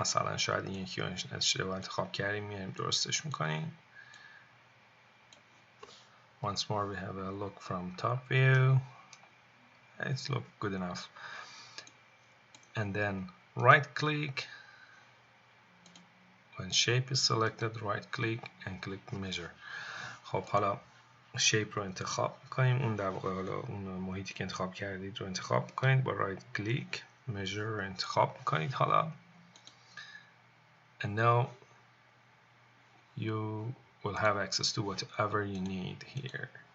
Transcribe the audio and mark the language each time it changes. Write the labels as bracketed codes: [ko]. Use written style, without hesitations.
[fa] مثلا شاید این یکی رو اشتباه انتخاب کردیم، میایم درستش میکنیم. [en] Once more we have a look from top view. It's look good enough. And then right click. When shape is selected, right click and click measure. [fa] خب حالا شیپ رو انتخاب میکنیم، اون در واقع حالا اون محیطی که انتخاب کردید رو انتخاب میکنید، با رایت کلیک measure رو انتخاب میکنید حالا. [en] And now you will have access to whatever you need here.